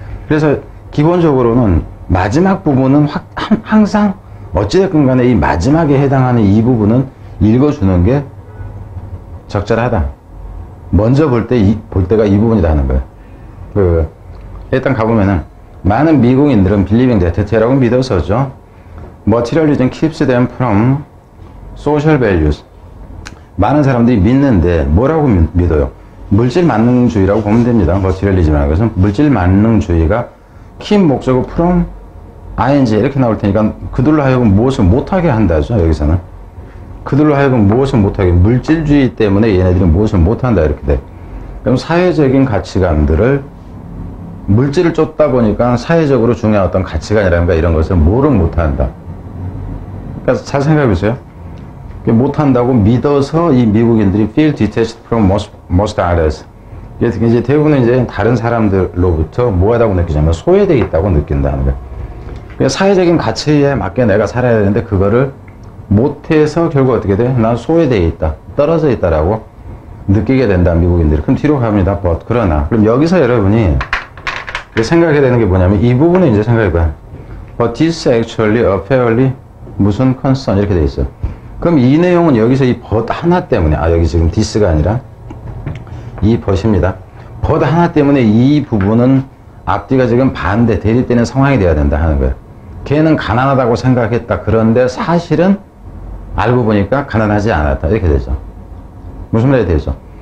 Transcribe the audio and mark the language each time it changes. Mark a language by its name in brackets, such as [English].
[Korean] 그래서 기본적으로는 마지막 부분은 항상 어찌됐건 간에 이 마지막에 해당하는 이 부분은 읽어주는 게 적절하다. 먼저 볼 때가 이 부분이다 하는 거예요. 일단 가보면은, 많은 미국인들은 [English] believing that [Korean] 라고 믿어서죠. [English] Materialism keeps them from social values. [Korean] 많은 사람들이 믿는데 뭐라고 믿어요? 물질 만능주의라고 보면 됩니다. Materialism이라는 것은 물질 만능주의가 keep 목적어 from ing 이렇게 나올 테니까 그들로 하여금 무엇을 못하게 한다죠. 여기서는 그들로 하여금 무엇을 못하게, 물질주의 때문에 얘네들이 무엇을 못한다 이렇게 돼. 그럼 사회적인 가치관들을, 물질을 쫓다 보니까 사회적으로 중요한 어떤 가치관이라든가 이런 것을 뭐를 못한다. 그러니까 잘 생각해 보세요. 못한다고 믿어서 이 미국인들이 [English] feel detached from most others. [Korean] 이제 대부분은 이제 다른 사람들로부터 뭐하다고 느끼냐면 소외되어 있다고 느낀다는 거예요. 그러니까 사회적인 가치에 맞게 내가 살아야 되는데 그거를 못해서 결국 어떻게 돼? 난 소외되어 있다, 떨어져 있다라고 느끼게 된다, 미국인들이. 그럼 뒤로 갑니다. 그러나 그럼 여기서 여러분이 생각해야 되는 게 뭐냐면 이 부분을 이제 생각해봐요. [English] But this actually a fairly [Korean] 무슨 [English] concern [Korean] 이렇게 돼 있어요. 그럼 이 내용은 여기서 이 but 하나 때문에, 여기 지금 this가 아니라 이 but입니다. but 하나 때문에 이 부분은 앞뒤가 지금 반대, 대립되는 상황이 돼야 된다 하는 거예요. 걔는 가난하다고 생각했다. 그런데 사실은 알고 보니까 가난하지 않았다. 이렇게 되죠. 무슨 말이 되죠?